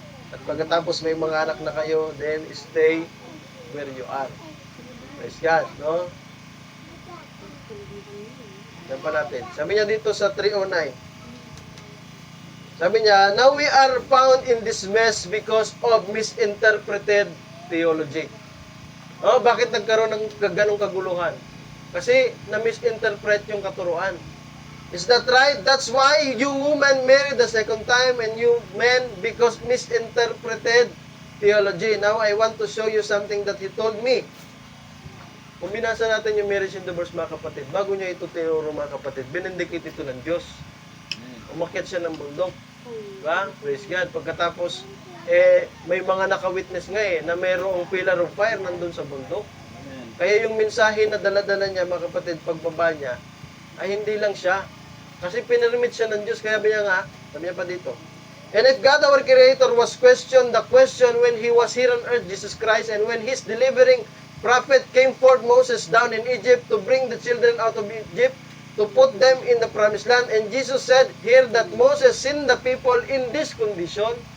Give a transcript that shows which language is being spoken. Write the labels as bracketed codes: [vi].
[tl] At pagkatapos may mga anak na kayo, [en] then stay where you are. [tl] Praise God, no? Yan pa natin. Sabi niya dito sa 309. Sabi niya, [en] now we are found in this mess because of misinterpreted theology. [tl] Oh, bakit nagkaroon ng ganong kaguluhan? Kasi na-misinterpret yung katuruan. [en] Is that right? That's why you women married the second time and you men because misinterpreted theology. Now, I want to show you something that he told me. [tl] Kung binasa natin yung marriage and divorce, mga kapatid, bago niya ito tinuro, mga kapatid, binindikit ito ng Diyos. Umakyat siya ng bundok. Diba? Praise God. Pagkatapos, may mga naka-witness nga na mayroong pillar of fire nandun sa bundok. Kaya yung mensahe na dala-dala niya, mga kapatid, pagbaba niya, ay hindi lang siya. Kasi pinirmit siya ng Diyos. Kaya sabi niya pa dito, [en] and if God our Creator was questioned the question when He was here on earth, Jesus Christ, and when His delivering prophet came forth Moses down in Egypt to bring the children out of Egypt, to put them in the promised land, and Jesus said here that Moses sent the people in this condition.